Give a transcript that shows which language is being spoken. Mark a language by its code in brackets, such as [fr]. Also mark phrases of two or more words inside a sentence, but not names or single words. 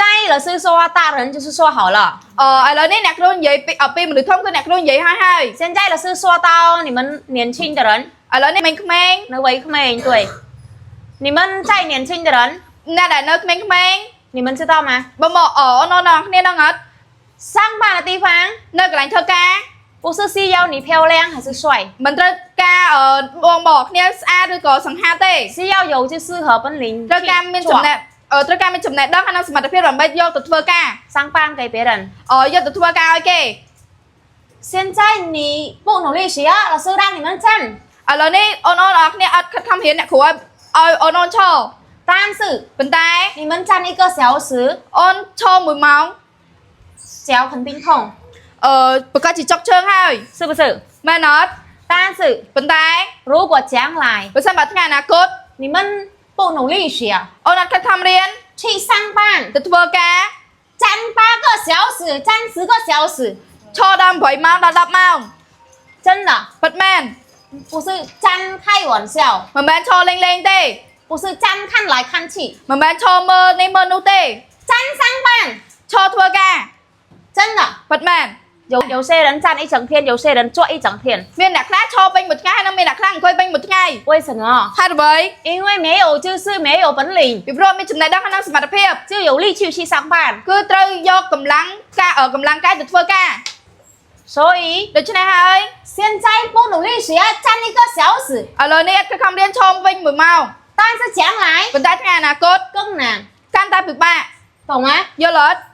[zh] 老师说大人就是说好了。 [km] ឥឡូវនេះអ្នកគ្រូនិយាយពីមនុស្សធំគឺអ្នកគ្រូនិយាយហើយ [zh] 现在老师说到你们年轻的人， [km] ឥឡូវនេះក្មេងៗ [zh] 那位妹对，你们在年轻的人， [km] អ្នកដែលនៅក្មេងៗ [zh] 你们知道吗？ [km] បើមកអូនគ្នាដឹងអត់ [zh] 上班的地方 [km] នៅកន្លែងធ្វើការ [zh] 不是需要你漂亮还是帅， [km] មិនត្រូវការបងគ្នាស្អាតឬក៏សង្ហាទេ [zh] 是要有就是和本领 [km] ត្រូវការមានចំណេះត្រូវការមានចំណេះដឹងហើយនិងសមត្ថភាពដើម្បីយកទៅធ្វើការ [zh] 上班给别人。 [km] យកទៅធ្វើការឲ្យគេ [zh] 现在你不努力学，老师让你们站。 [km] ឥឡូវនេះអូនគ្នាអត់ខិតខំរៀនអ្នកគ្រូឲ្យអូនឈរ [zh] 但是 [km] ប៉ុន្តែ [zh] 你们站1个小时， [km] អូនឈរ1ម៉ោង [zh] 脚肯定痛， [km] ប្រកាសជាចុកជើងហើយ [zh] 是不是？ [km] មែនអត់ [zh] 但是 [km] ប៉ុន្តែ [zh] 如果将来 [km] បើសិនបើថ្ងៃអនាគត [zh] 你们不努力学， [km] អូនអត់ខិតខំរៀន [zh] 去上班， [km] ទៅធ្វើការ [zh] 站8个小时，站10个小时， [km] ឈរដល់8ម៉ោងដល់10ម៉ោង [zh] 真的 [km] ពិតមែន [zh] 不是站开玩笑， [km] មិនមែនឈរលេងទេ [zh] 不是站看来看去， [km] មិនមែនឈរមើលនេះមើលនោះទេ [zh] 站上班， [km] ឈរធ្វើការ [zh] 真的。 [km] ពិតមែន [zh] 有些人站一整天，有些人坐一整天， [km] មានអ្នកខ្លះឈរពេញមួយថ្ងៃហើយនិងមានអ្នកខ្លះអង្គុយពេញមួយថ្ងៃ [zh] 为什么？ [km] ហេតុអ្វី [zh] 因为没有就是没有本领， [km] ពីព្រោះមានចំណេះដឹងហើយនិងសមត្ថភាព [zh] 就有力气去上班， [km] គឺត្រូវយកកម្លាំងកាយទៅធ្វើការ [zh] 所以 [km] ដូច្នេះហើយ [zh] 现在不努力学，站1个小时， [km] ឥឡូវនេះអត់ខិតខំរៀនឈរវិញ1ម៉ោង [zh] 但是将来 [km] ប៉ុន្តែថ្ងៃអនាគត [zh] 更难， [km] កាន់តែពិបាក [zh] 懂吗？ [km] យល់អត់